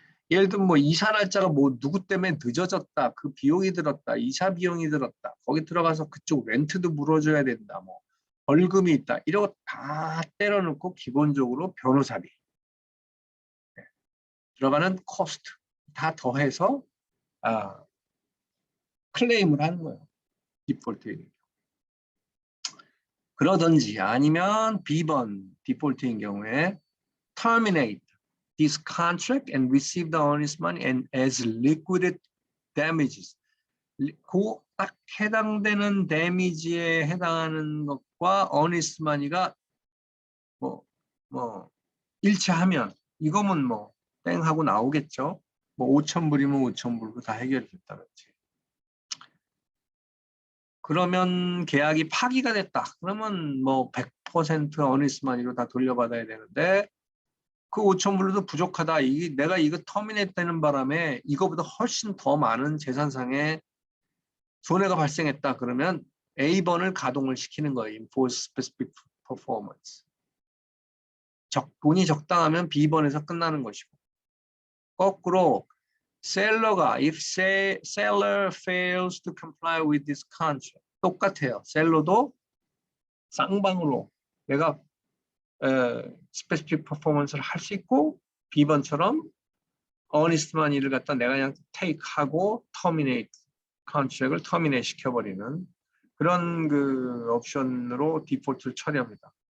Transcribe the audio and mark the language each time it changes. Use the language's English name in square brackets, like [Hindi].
[Korean] 예를 들면 뭐 이사 날짜가 뭐 누구 때문에 늦어졌다, 그 비용이 들었다, 이사 비용이 들었다, 거기 들어가서 그쪽 렌트도 물어줘야 된다, 뭐 벌금이 있다, 이런 거 다 때려놓고 기본적으로 변호사비 들어가는 코스트 다 더해서 클레임을 하는 거예요. 디폴트에. 그러든지 아니면 B번 디폴트인 경우에 [English] terminate this contract and receive the earnest money and as liquidated damages. [Korean] 그 딱 해당되는 데미지에 해당하는 것과 earnest money가 뭐 일치하면 이거면 뭐 땡 하고 나오겠죠. 뭐 5,000불이면 5,000불로 다 해결됐다든지. 그러면 계약이 파기가 됐다. 그러면 뭐 100% earnest money로 다 돌려받아야 되는데 그 5,000불로도 부족하다. 내가 이거 터미네이트 되는 바람에 이거보다 훨씬 더 많은 재산상의 손해가 발생했다. 그러면 A번을 가동을 시키는 거예요. [English] Enforce specific performance. [Korean] 돈이 적당하면 B번에서 끝나는 것이고 거꾸로 셀러가 [English] if seller fails to comply with this contract [Korean] 똑같아요. 셀러도 쌍방으로 내가 스페시픽 퍼포먼스를 할 수 있고 B번처럼 earnest money를 갖다 내가 그냥 take 하고 terminate 컨트랙을 터미네이트 시켜버리는 그런 그 옵션으로 디폴트를 처리합니다.